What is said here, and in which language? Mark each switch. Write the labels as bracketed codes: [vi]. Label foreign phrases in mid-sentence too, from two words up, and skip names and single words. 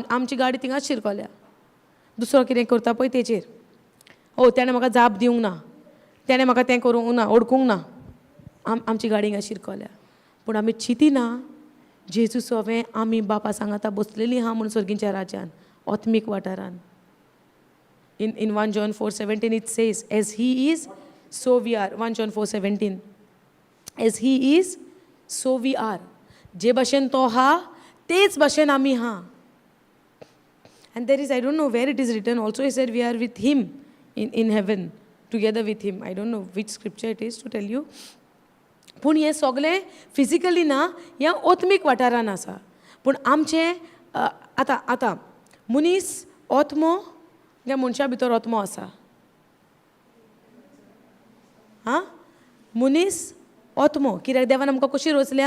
[kok] आमची गाडी थिंगाच शिरकोल्या. दुसरो कितें करता पळय तेचेर. तेणें म्हाका जाप दिवंक ना, तेणें म्हाका तें करूंक ना, ओडकूंक ना. आमची गाडी हिंगा शिरकोल्या. पूण आमी चिंतिना जेजू सवें आमी बापा सांगाता बसलेलीं आहा म्हूण सर्गीच्या राज्यान, आत्मीक वाठारान. [en] In 1 John 4:17 it says, as he is, so we are. 1 John 4:17. As he is, so we are. [kok] जे भाशेन तो हा तेच भाशेन आमी हा. [en] And there is, I don't know where it is written, also he said we are with him in heaven, together with him. I don't know which scripture it is to tell you. [kok] पूण हें सगळें फिजिकली ना, ह्या आत्मीक वाठारान आसा. पूण आमचें आतां मनीस ओतमो ह्या मनशा भितर ओतमो आसा. हां, मनीस ओतमो, कित्याक देवान आमकां कशी रचल्या?